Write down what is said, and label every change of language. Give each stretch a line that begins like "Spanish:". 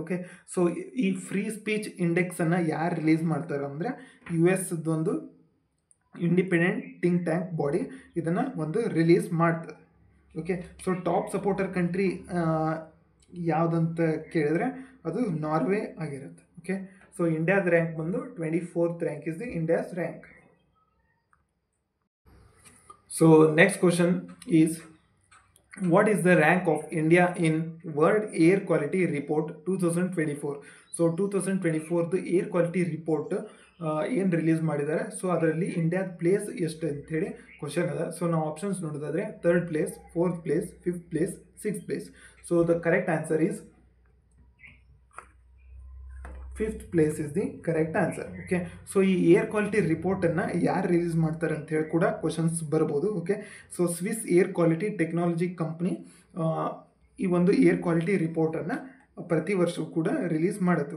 Kannada: Okay, so ಈ free speech ಇಂಡೆಕ್ಸನ್ನು ಯಾರು release ಮಾಡ್ತಾರೆ ಅಂದರೆ US ಒಂದು ಇಂಡಿಪೆಂಡೆಂಟ್ ಥಿಂಕ್ ಟ್ಯಾಂಕ್ ಬಾಡಿ ಇದನ್ನು ಒಂದು ರಿಲೀಸ್ ಮಾಡ್ತದೆ. Okay, so top supporter country ಯಾವುದಂತ ಕೇಳಿದ್ರೆ ಅದು ನಾರ್ವೆ ಆಗಿರುತ್ತೆ. ಓಕೆ, ಸೊ ಇಂಡಿಯಾದ ರ್ಯಾಂಕ್ ಬಂದು
English: 24th rank is the India's rank. So next question is, what is the rank of India in World Air Quality Report 2024?
Kannada: So 2024 air quality report ಏನು release ಮಾಡಿದ್ದಾರೆ, so ಅದರಲ್ಲಿ ಇಂಡಿಯಾದ place ಎಷ್ಟು ಅಂಥೇಳಿ question ಅದ. So ನಾವು options ನೋಡೋದಾದರೆ 3rd place, 4th place, 5th place, 6th place.
English: So the correct answer is 5th place is the correct answer.
Kannada: Okay, so ಈ ಏರ್ ಕ್ವಾಲಿಟಿ ರಿಪೋರ್ಟನ್ನು ಯಾರು ರಿಲೀಸ್ ಮಾಡ್ತಾರೆ ಅಂತ ಹೇಳಿ ಕೂಡ ಕ್ವಶನ್ಸ್ ಬರ್ಬೋದು. Okay, so Swiss air quality technology company ಈ ಒಂದು air quality ರಿಪೋರ್ಟನ್ನು ಪ್ರತಿ ವರ್ಷವೂ ಕೂಡ ರಿಲೀಸ್ ಮಾಡುತ್ತೆ.